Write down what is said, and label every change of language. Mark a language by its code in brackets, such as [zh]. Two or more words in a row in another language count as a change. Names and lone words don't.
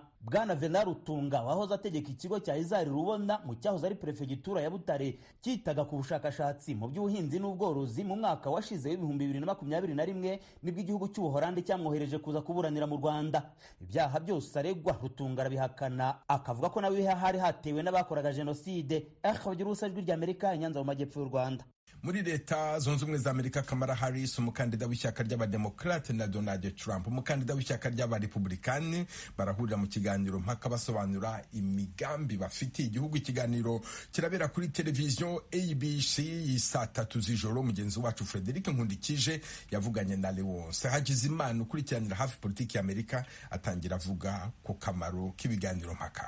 [rw] Bwana Venant Rutunga wahoze ategeka ikigo cya Izari Rubona mu cyahoze ari perefegitura ya Butare cyitaga ku bushakashatsi mu by'ubuhinzi n'ubworozi, mu mwaka washize w'2021 nibwo igihugu cy'Ubuholandi cyamwohereje kuza kuburanira mu Rwanda. Ibyaha byose aregwa Rutunga arabihakana, akavuga ko nawe hari hatewe n'abakoraga jenoside. Akabagira ijwi ry'Amerika i Nyanza mu majyepfo y'u Rwanda. Muri Leta Zunze Ubumwe za Amerika, Kamala Harris, umukandida w'ishyaka ry'Abademokrate, na Donald Trump, umukandida w'ishyaka ry'Abarepublikani, barahurira mu kiganiro mpaka basobanura imigambi bafitiye igihugu. Ikiganiro kirabera kuri televiziyo ABC saa 3 z'ijoro. Mugenzi wacu Frederic Nkundikije yavuganye na Leonce Hagizimana ukurikiranira hafi politiki ya Amerika, atangira avuga ku kamaro k'ibiganiro mpaka.